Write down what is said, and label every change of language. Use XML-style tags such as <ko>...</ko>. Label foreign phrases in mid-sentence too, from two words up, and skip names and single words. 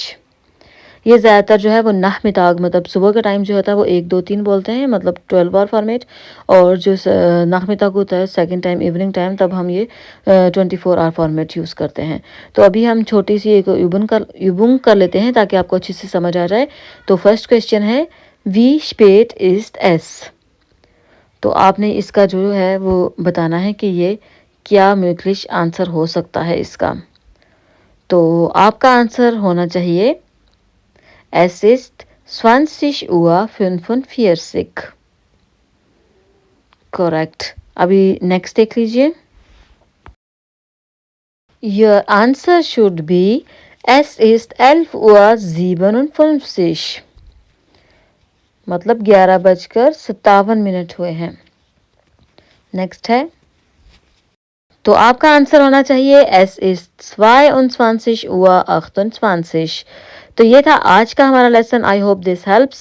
<hi>ये ज़्यादातर जो है वो नाहमिताग मतलब सुबह का टाइम जो होता है वो 1, 2, 3 बोलते हैं, मतलब 12</hi> <en>hour format.</en> <hi>और जो नाहमिताग होता है</hi> <en>second time evening time,</en> <hi>तब हम ये 24</hi> <en>hour format use</en> <hi>करते हैं। तो अभी हम छोटी सी एक यूबुंग कर लेते हैं ताकि आपको अच्छे से समझ आ जाए। तो</hi> <en>first question</en> <hi>है</hi> <de>Wie spät ist es।</de> <hi>तो आपने इसका जो है वो बताना है कि ये क्या möglich आंसर हो सकता है इसका। तो आपका आंसर होना चाहिए</hi> <de>Es ist 20:45।</de> <hi>करेक्ट। अभी नेक्स्ट देख लीजिए।</hi> <en>Your answer should be</en> <de>Es ist 11:57।</de> <hi>मतलब 11:57 हुए हैं। नेक्स्ट है, तो आपका आंसर होना चाहिए</hi> <de>Es ist 22:28।</de> <hi>तो ये था आज का हमारा लेसन।</hi> <en>I hope this helps.</en>